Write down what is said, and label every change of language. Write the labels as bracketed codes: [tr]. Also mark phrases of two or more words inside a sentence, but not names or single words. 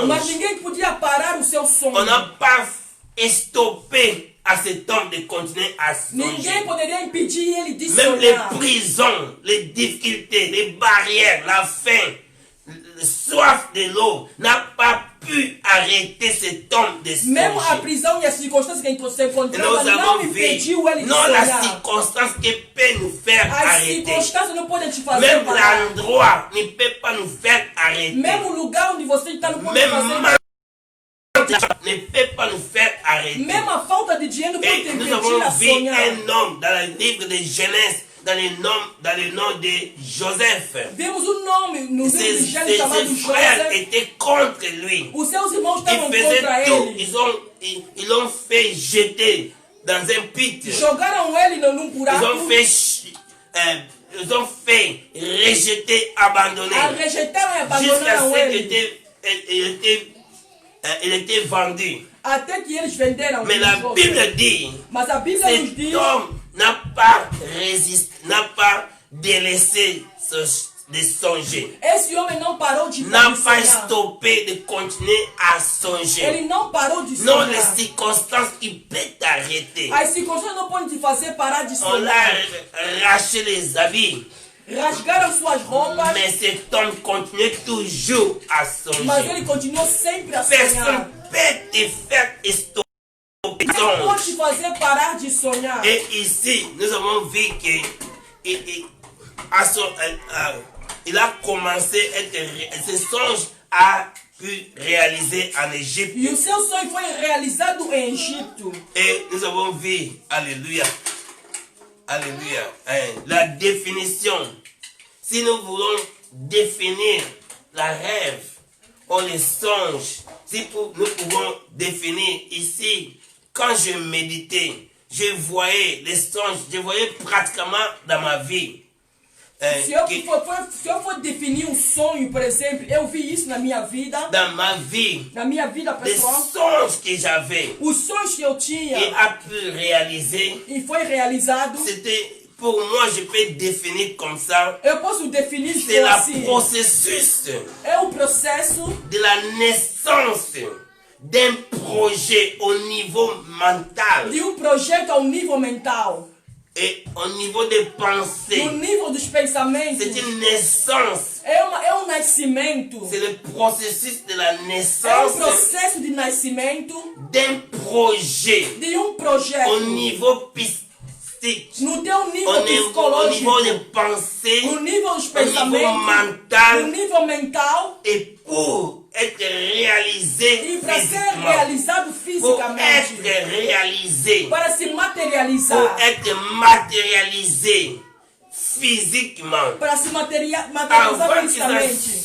[pt] Mas ninguém podia parar o seu sonho. [fr] On n'a pas stoppé à cet homme de continuer à [pt] Ninguém [fr] songer. [pt] poderia impedir ele de [fr] Même les [pt] sonhar. [fr] prisons, les difficultés, les barrières, la faim, le soif de l'eau n'a pas pu arrêter cet homme de [pt] Mesmo a [fr] songer. [pt] prisão e as circunstâncias que se [fr] Et [pt] encontrava [fr] nous [pt] não [fr] avons vu, [pt] impediu ele de [fr] non la [pt] sonhar. [fr] circonstance qui peut nous faire [pt] As [fr] arrêter. [pt] circunstâncias não podem te fazer [fr] Même [pt] parar. [fr] l'endroit ne peut pas nous faire arrêter. [pt] Mesmo o lugar onde você está não pode [fr] Même [pt] fazer [fr] manque [pt] parar. [fr] ne peut pas nous faire arrêter. [pt] Mesmo a falta de dinheiro pode [fr] Et [pt] te [fr] nous [pt] impedir [fr] avons [pt] a [fr] vu [pt] sonhar. [fr] un homme dans le livre de Genèse, dans le nom de Joseph. [pt] Vimos nome no livro de [fr] Ses [pt] Gênesis chamado [fr] frères [pt] José. [fr] étaient contre lui. [pt] Os seus irmãos estavam [fr] Ils faisaient [pt] contra [fr] tout. [pt] ele. [fr] Ils l'ont fait jeter dans un pit. [pt] Jogaram ele num [fr] Ils [pt] buraco. [fr] ont fait rejeter, abandonner. [pt] Rejeitaram e [fr] Jusqu'à [pt] abandonaram [fr] ce [pt] ele. [fr] qu'il était vendu. [pt] Até que eles venderam. [fr] Mais la Bible dit, [pt] Mas a Bíblia nos [fr] cet [pt] diz. [fr] homme n'a pas résisté, n'a pas délaissé de songer. [pt] Esse homem não parou de [fr] N'a pas [pt] sonhar. [fr] stoppé de continuer à songer. [pt] Ele não parou de [fr] Non, [pt] sonhar. [fr] les circonstances qui peuvent t'arrêter. [pt] As circunstâncias não podem te fazer parar de [fr] On l'a [pt] sonhar. [fr] arraché les habits. [pt] Rasgaram suas roupas, [fr] Mais cet homme continue toujours à [pt] mas [fr] songer. [pt] ele continuou sempre a [fr] Personne [pt] sonhar. [fr] ne peut te faire stopper. [pt] Não pode te fazer parar de sonhar. [fr] Et ici, nous avons vu que il a commencé ce songe a pu réaliser en Égypte. [pt] E o seu sonho foi realizado em Egito. [fr] Et nous avons vu, alléluia, alléluia, la définition. Si nous voulons définir la rêve ou les songes, si nous pouvons définir ici, quand je méditais, je voyais les songes, je voyais pratiquement dans ma vie. [pt] Se eu for definir um sonho, por exemplo, eu vi isso na minha vida. [fr] Dans ma vie, [pt] Na minha vida [fr] les [pt] pessoal. [fr] songes que j'avais [pt] Os sonhos que eu tinha [fr] et a pu réaliser, [pt] e foi realizado. [fr] c'était, pour moi, je peux définir comme ça, [pt] Eu posso definir isso [fr] c'est [pt] assim. [fr] le processus [pt] É o processo [fr] de la naissance d'un projet au niveau mental [pt] de projeto ao nível mental. [fr] et au niveau des pensées. [pt] No nível dos pensamentos. [fr] C'est une naissance. [pt] É um nascimento. [fr] C'est le processus de la [pt] É [fr] naissance [pt] processo de nascimento [fr] d'un projet [pt] de projeto. [fr] au niveau psychique, [pt] No teu nível [fr] au [pt] psicológico. [fr] niveau des pensées, [pt] No nível dos [fr] au niveau [pt] pensamentos. No [fr] mental, [pt] nível mental. [fr] et pour être réalisé [pt] E para ser [fr] physiquement. [pt] realizado [fr] Pour [pt] fisicamente. [fr] être réalisé, [pt] Para se [fr] pour [pt] materializar. [fr] être matérialisé physiquement. [pt] Para se materializar [fr] Avant que ça [pt] fisicamente.